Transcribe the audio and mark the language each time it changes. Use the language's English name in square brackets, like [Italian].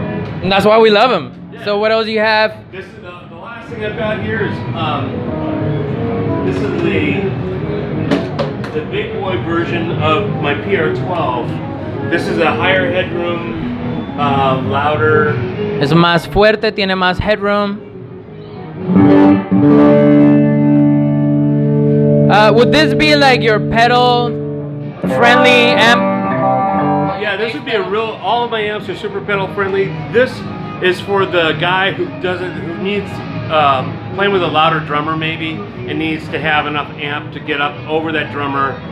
[English] And that's why we love them. Yeah. So what else do you have? This is the last thing I've got here is this is the big boy version of my PR12. This is a higher headroom, louder. [Spanish] Es más fuerte, tiene más headroom. [English] Would this be like your pedal friendly amp? Yeah, this would be all of my amps are super pedal friendly. This is for the guy who needs playing with a louder drummer maybe, and needs to have enough amp to get up over that drummer.